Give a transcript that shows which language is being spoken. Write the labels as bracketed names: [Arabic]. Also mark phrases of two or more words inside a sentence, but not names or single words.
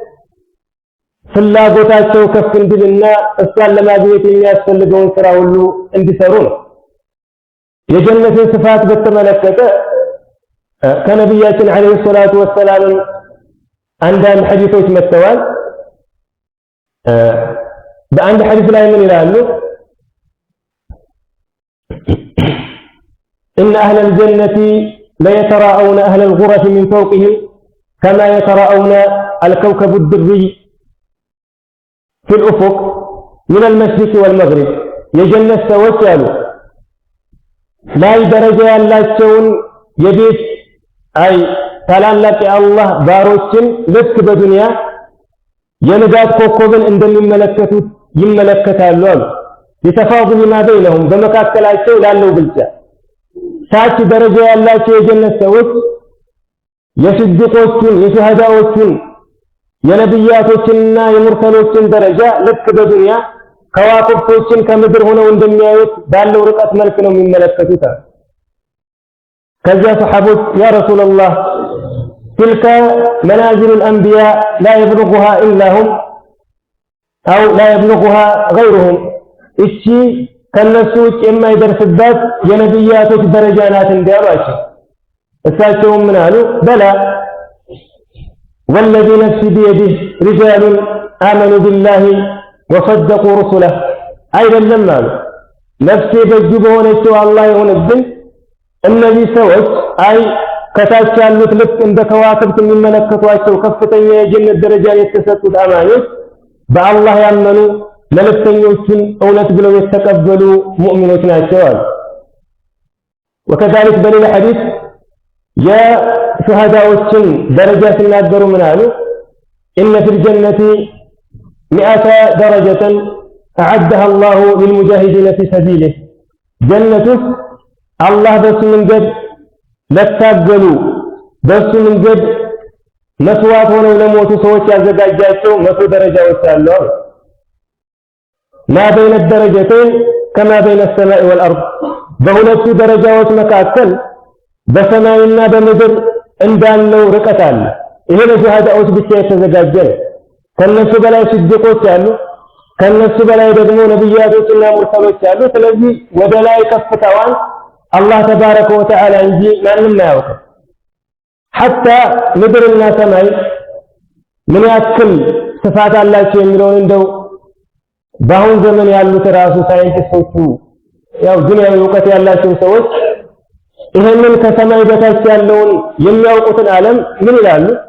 [Amharic] ፍላጎታቸው ከፍ እንዲልና እሷን ለማግኘት የሚያስፈልገውን ስራ ሁሉ እንዲሰሩ ነው። የጀነትን ስፋት በተመለከተ ከነቢያችን [Arabic] عليه الصلاة والسلام [Amharic] አንዳንድ ሐዲሶች መጥተዋል። በአንድ ሐዲስ ላይ ምን ይላሉ? [Arabic] إن أهل الجنة ليتراءون أهل الغرف من فوقهم كما يتراءون الكوكب الدري في الأفق من المشرق والمغرب [Amharic] የጀነት ሰዎች ያሉ ላይ ደረጃ ያላቸውን የቤት አይ ታላላቅ የአላህ ባሮችን ልክ በዱንያ የንጋት ኮከብን እንደሚመለከቱት ይመለከታሉ አሉ። [Arabic] تفاضل ما بينهم [Amharic] በመካከላቸው ላለው ብልጫ ታች ደረጃ ያላቸው የጀነት ሰዎች የስድቆችን የሸሃዳዎችን የነብያቶችንና የሙርሰሎችን ደረጃ ልክ በዱንያ ከዋክብቶችን ከምድር ሆነው እንደሚያዩት ባለው ርቀት መልክ ነው የሚመለከቱት። ከዚያ ሰሐቦች [Arabic] يا رسول الله تلك منازل الأنبياء لا يبلغها إلا هم أو لا يبلغها غيرهم [Amharic] እቺ ከነሱ ውጭ የማይደርስባት የነብያቶች ደረጃ ናት እንዲያሏቸው እሳቸውም ምን አሉ? [Arabic] بلى والذي نفسي بيده رجال آمنوا بالله وصدقوا رسله [Amharic] አይደለም አሉ። ነፍሴ በእጁ በሆነችው አላህ የሆነብን እነዚህ ሰዎች አይ ከታች ያሉት ልክ እንደ ከዋክብት የሚመለከቷቸው ከፍተኛ የጀነት ደረጃ የተሰጡት አማኞች በአላህ ያመኑ መልእክተኞችን እውነት ብለው የተቀበሉ ሙእሚኖች ናቸው አሉ። وكذلك በሌላ ሐዲስ የሹሃዳዎችን ደረጃ ሲናገሩ ምን አሉ? [Arabic] إن في الجنة 100 درجة أعدها الله للمجاهدين في سبيله [Amharic] ጀነት ውስጥ አላህ በሱ መንገድ ለታገሉ በሱ መንገድ መስዋዕት ሆነው ለሞቱ ሰዎች ያዘጋጃቸው 100 ደረጃዎች አሉ። [Arabic] ما بين الدرجتين كما بين السماء والأرض [Amharic] በሁለቱ ደረጃዎች መካከል በሰማይና በምድር እንዳለው ርቀት አለ። ይሄ ለሸሃዳዎች ብቻ የተዘጋጀ ነው። ከነሱ በላይ ስድቆች አሉ፣ ከነሱ በላይ ደግሞ ነብያቶችና ሙርሰሎች አሉ። ስለዚህ ወደ ላይ ከፍታዋን አላህ [Arabic] تبارك وتعالى [Amharic] እንጂ ማንም አያውቅም። ሐታ ምድርና ሰማይ ምን ያክል ስፋት አላቸው የሚለውን እንደው በአሁን ዘመን ያሉት ራሱ ሳይንቲስቶቹ ያው ዱንያዊ እውቀት ያላቸው ሰዎች ይሄንን ከሰማይ በታች ያለውን የሚያውቁትን ዓለም ምን ይላሉ?